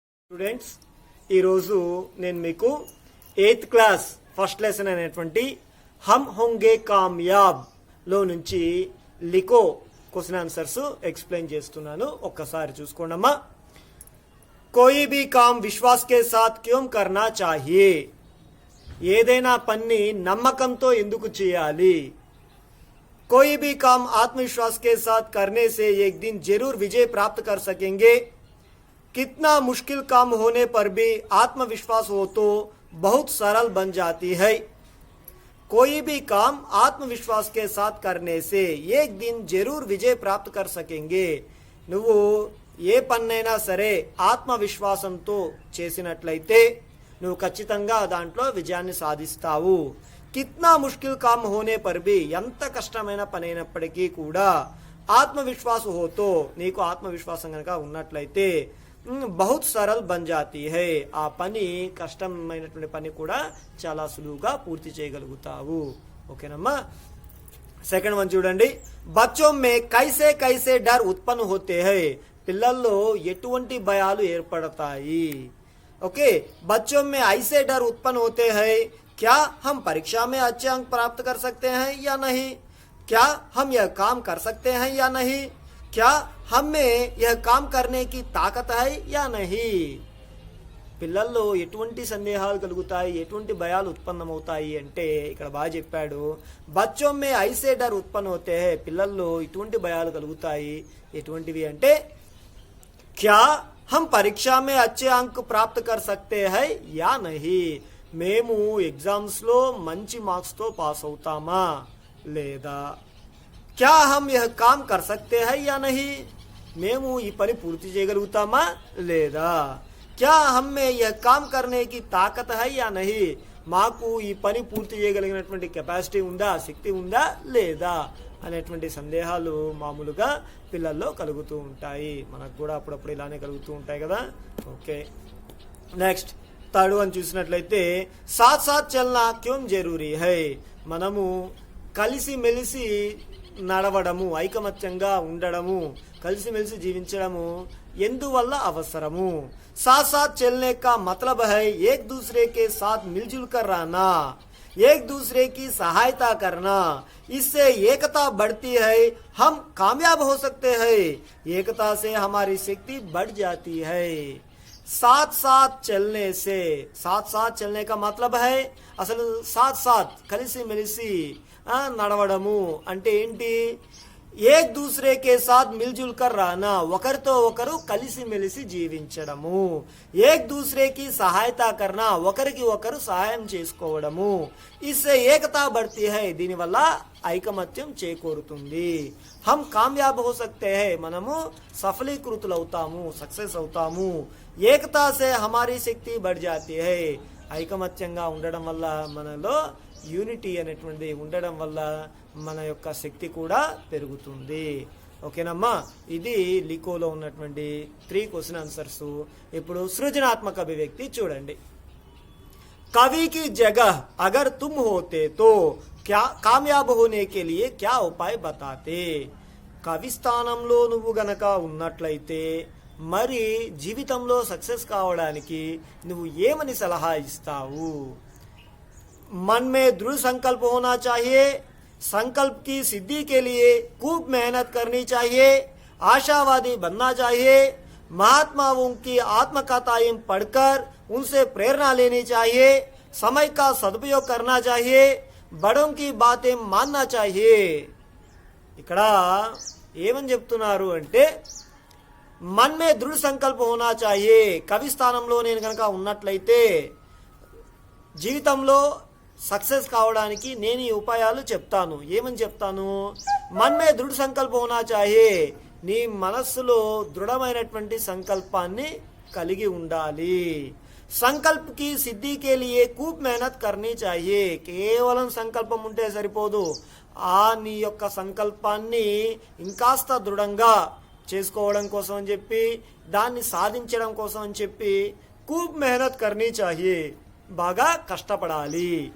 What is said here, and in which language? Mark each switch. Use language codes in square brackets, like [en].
[te] Students ఈరోజు నేను మీకు 8th క్లాస్ ఫస్ట్ లెసన్ అయినటువంటి హమ్ హోంగే కామయాబ్ లో నుంచి లిఖో క్వశ్చన్ ఆన్సర్స్ ఎక్స్ప్లెయిన్ చేస్తున్నాను. ఒక్కసారి చూసుకోండమ్మా. [hi] కోయి భీ కామ్ విశ్వాస్ కే సాత్ క్యోం కర్నా చాహియే. [te] ఏదైనా పని నమ్మకంతో ఎందుకు చేయాలి? [hi] कोई भी काम आत्मविश्वास के साथ करने से एक दिन जरूर विजय प्राप्त कर सकेंगे. कितना मुश्किल काम होने पर भी आत्मविश्वास हो तो बहुत सरल बन जाती है. कोई भी काम आत्मविश्वास के साथ करने से एक दिन जरूर विजय प्राप्त कर सकेंगे. [te] నువ్వు ఏ పన్నైనా సరే ఆత్మవిశ్వాసంతో చేసినట్లయితే నువ్వు ఖచ్చితంగా దాంట్లో విజయాన్ని సాధిస్తావు. [hi] కిత్నా ముష్కిల్ కామ్ హోనే పర్ భీ, [te] ఎంత కష్టమైన పని అయినప్పటికీ కూడా [hi] ఆత్మవిశ్వాస హోతో, [te] నీకు ఆత్మవిశ్వాసం కనుక ఉన్నట్లయితే [hi] బహుత్ సరల్ బన్ జాతీ హై, [te] ఆ పని కష్టమైనటువంటి పని కూడా చాలా సులువుగా పూర్తి చేయగలుగుతావు. ఓకేనమ్మా. సెకండ్ వన్ చూడండి. [hi] బచ్చోं में कैसे कैसे डर उत्पन्न होते हैं. [te] పిల్లల్లో ఎటువంటి భయాలు ఏర్పడతాయి? [hi] ओके, बच्चों में ऐसे डर उत्पन्न होते हैं. क्या हम परीक्षा में अच्छे अंक प्राप्त कर सकते हैं या नहीं? क्या हम यह काम कर सकते हैं या नहीं? क्या हम में यह काम करने की ताकत है या नहीं? [te] పిల్లల్లో ఎటువంటి సందేహాలు కలుగుతాయి, ఎటువంటి భయాలు ఉత్పన్నమవుతాయి అంటే ఇక్కడ బాగా చెప్పాడు. [hi] బచ్చోं में ऐसे डर उत्पन्न होते हैं. [te] పిల్లల్లో ఇటువంటి భయాలు కలుగుతాయి. ఎటువంటివి అంటే [hi] क्या हम परीक्षा में अच्छे अंक प्राप्त कर सकते हैं या नहीं. [te] మేము ఎగ్జామ్స్ లో మంచి మార్క్స్ తో పాస్ అవుతామా లేదా? [hi] क्या हम यह काम कर सकते हैं या नहीं. [te] మేము ఈ పని పూర్తి చేయగలుగుతామా లేదా? [hi] क्या हम में यह काम करने की ताकत है या नहीं. [te] మాకు ఈ పని పూర్తి చేయగలిగినటువంటి కెపాసిటీ ఉందా, శక్తి ఉందా లేదా అనేటువంటి సందేహాలు మామూలుగా పిల్లల్లో కలుగుతూ ఉంటాయి. మనకు కూడా అప్పుడప్పుడు ఇలానే కలుగుతూ ఉంటాయి కదా. ఓకే, నెక్స్ట్ థర్డ్ వన్ చూసినట్లయితే [hi] సాత్ సాత్ చల్నా క్యోం జరూరీ హై. [te] మనము కలిసిమెలిసి నడవడము, ఐకమత్యంగా ఉండడము, కలిసిమెలిసి జీవించడము ఎందువల్ల అవసరము? [hi] साथ साथ चलने का मतलब है एक दूसरे के साथ मिलजुल कर रहना, एक दूसरे की सहायता करना. इससे एकता बढ़ती है, हम कामयाब हो सकते हैं. एकता से हमारी शक्ति बढ़ जाती है. साथ साथ चलने से, साथ साथ चलने का मतलब है [te] అసలు సాత్ సాత్ కలిసి మెలిసి నడవడము అంటే ఏంటి? [hi] ఏక్ దూసరే కే సాత్ మిల్జుల్ కర్ రానా, [te] ఒకరితో ఒకరు కలిసి మెలిసి జీవించడము. [hi] ఏక్ దూసరేకి సహాయత కర్నా, [te] ఒకరికి ఒకరు సహాయం చేసుకోవడము. [hi] ఇస్సే ఏకతా బడ్తీ హై, [te] దీనివల్ల ఐకమత్యం చేకూరుతుంది. [hi] హమ్ కామయాబ్ హో సక్తే హై, [te] మనము సఫలీకృతులవుతాము, సక్సెస్ అవుతాము. [hi] ఏకతా సే హమారీ శక్తి బడ్ జాతీ హై, [te] ఐకమత్యంగా ఉండడం వల్ల మనలో యూనిటీ అనేటువంటిది ఉండడం వల్ల మన యొక్క శక్తి కూడా పెరుగుతుంది. ఓకేనమ్మా. ఇది లిఖోలో ఉన్నటువంటి 3 క్వశ్చన్ ఆన్సర్స్. ఇప్పుడు సృజనాత్మక అభివ్యక్తి చూడండి. [hi] కవి की जगह अगर तुम होते तो क्या कामयाब होने के लिए क्या उपाय बताते. [te] కవి స్థానంలో నువ్వు గనక ఉన్నట్లయితే మరి జీవితంలో సక్సెస్ కావడానికి నువ్వు ఏమని సలహా ఇస్తావు? [hi] मन में दृढ़ संकल्प होना चाहिए. संकल्प की सिद्धि के लिए खूब मेहनत करनी चाहिए. आशावादी बनना चाहिए. महात्माओं की आत्मकथाएं पढ़कर उनसे प्रेरणा लेनी चाहिए. समय का सदुपयोग करना चाहिए. बड़ों की बातें मानना चाहिए. [te] ఇక్కడ ఏమని చెప్తున్నారు అంటే [hi] मन में दृढ़ संकल्प होना चाहिए. [te] కవి స్థానంలో నేను కనుక ఉన్నట్లయితే జీవితంలో సక్సెస్ కావడానికి నేను ఈ ఉపాయాలు చెప్తాను. ఏమని చెప్తాను? [hi] मन में दृढ़ संकल्प होना चाहिए. [te] నీ మనస్సులో దృఢమైనటువంటి సంకల్పాన్ని కలిగి ఉండాలి. [hi] సంకల్ప్ కి సిద్ధి కే లియే खूब मेहनत करनी चाहिए. [te] కేవలం సంకల్పం ఉంటే సరిపోదు. నీ యొక్క సంకల్పాన్ని ఇంకాస్త దృఢంగా చేసుకోవడం కోసం అని చెప్పి, దాన్ని సాధించడం కోసం అని చెప్పి [hi] खूब मेहनत करनी चाहिए, [te] బాగా కష్టపడాలి.